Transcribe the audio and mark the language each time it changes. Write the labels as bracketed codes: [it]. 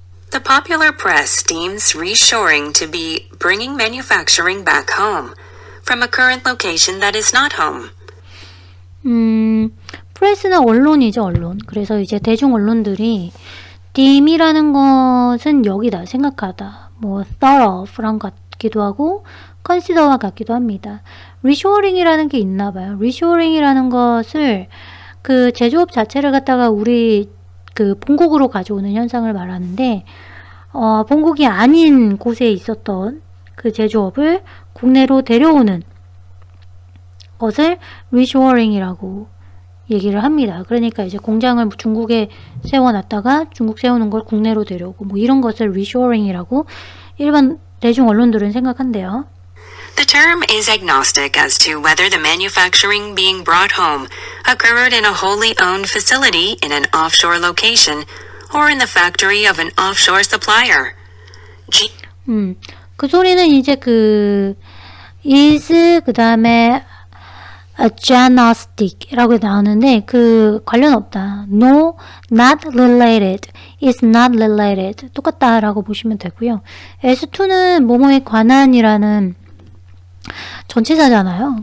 [en] The popular press deems reshoring to be bringing manufacturing back home from a current location that is not home. [ko] 프레스는 언론이죠, 언론. 그래서 이제 대중 언론들이 deem이라는 것은 여기다, 생각하다. 뭐 thought of 랑 같기도 하고 consider와 같기도 합니다. reshoring이라는 게 있나 봐요. reshoring이라는 것을 그 제조업 자체를 갖다가 우리 그 본국으로 가져오는 현상을 말하는데 본국이 아닌 곳에 있었던 그 제조업을 국내로 데려오는 것을 reshoring이라고 얘기를 합니다. 그러니까 이제 공장을 중국에 세워놨다가 중국 세우는 걸 국내로 데려오고 뭐 이런 것을 reshoring이라고 일반 대중 언론들은 생각한대요. [en] The term is agnostic as to whether the manufacturing being brought home occurred in a wholly owned facility in an offshore location or in the factory of an offshore supplier. [ko] 그 소리는 이제 그 is 그 다음에 agnostic이라고 나오는데 그 관련 없다. [en] No, not related. is not related. [ko] 똑같다라고 보시면 되고요. S2는 뭐뭐에 관한이라는 전치사잖아요.